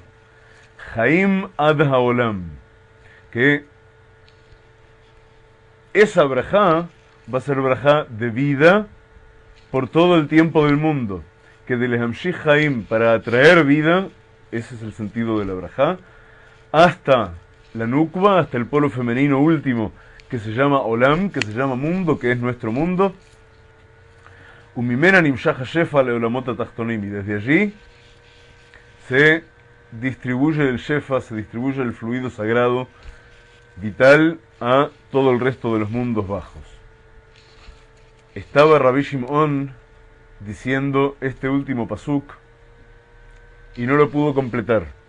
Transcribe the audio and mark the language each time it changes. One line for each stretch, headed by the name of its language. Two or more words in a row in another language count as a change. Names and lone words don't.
Hebrew: חיים עד העולם,
Spanish: que esa brajá va a ser brajá de vida por todo el tiempo del mundo, que de
Hebrew: להמשיך חיים,
Spanish: para atraer vida, ese es el sentido de la brajá, hasta la Nukba, hasta el polo femenino último, que se llama Olam, que se llama mundo, que es nuestro mundo.
Hebrew: ומימנה נמשך השפע לעולמות התחתונים,
Spanish: y desde allí se distribuye el shefa, se distribuye el fluido sagrado vital a todo el resto de los mundos bajos. Estaba Rabbi Shimon diciendo este último pasuk y no lo pudo completar.